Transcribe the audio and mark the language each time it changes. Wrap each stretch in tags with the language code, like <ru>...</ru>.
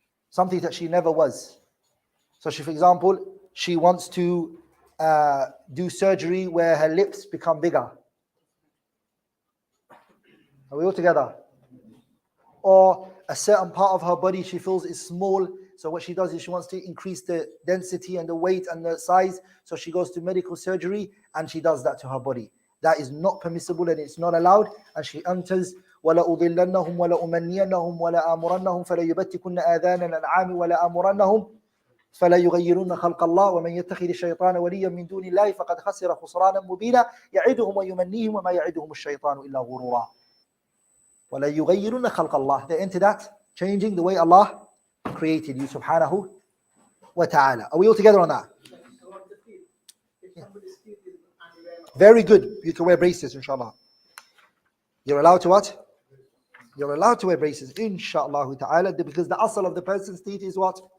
<en>Something that she never was. So she, for example, she wants to do surgery where her lips become bigger. Are we all together? Or a certain part of her body she feels is small, so what she does is she wants to increase the density and the weight and the size, so she goes to medical surgery and she does that to her body. That is not permissible and it's not allowed, and she enters</en> <ar>وَلَأُضِلَّنَّهُمْ وَلَأُمَنِّيَنَّهُمْ وَلَآمُرَنَّهُمْ فَلَيُبَتِّكُنَّ آذَانَ الْأَنْعَامِ وَلَآمُرَنَّهُمْ فلا يغيرون خلق الله ومن يتخذ الشيطان وليا من دون الله فقد خسر خسرانا مبينا يعدهم ويمنيهم وما يعدهم الشيطان إلا غرورا ولا يغيرون خلق الله.</ar> <en>They're into that, changing the way Allah created you subhanahu wa ta'ala. Are we all together on that? Very good. You can wear braces, inshallah. You're allowed to what? You're allowed to wear braces, inshallah ta'ala, because the asal of the person's teeth is what?</en>